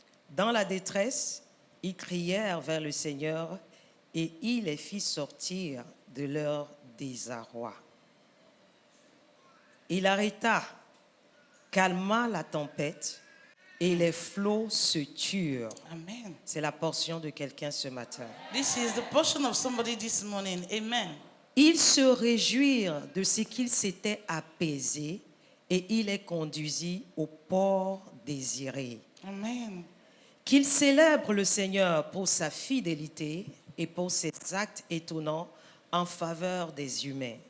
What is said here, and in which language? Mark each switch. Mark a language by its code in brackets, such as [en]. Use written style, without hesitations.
[fr] Dans la détresse, ils crièrent vers le Seigneur, et il les fit sortir de leur désarroi. Il arrêta, calma la tempête, et les flots se turent. Amen. C'est la portion de quelqu'un ce matin. [en] This is the portion of somebody this morning. Amen. [fr] Ils se réjouirent de ce qu'il s'était apaisé et il les conduisit au port désiré. Amen. Qu'ils célèbrent le Seigneur pour sa fidélité et pour ses actes étonnants en faveur des humains.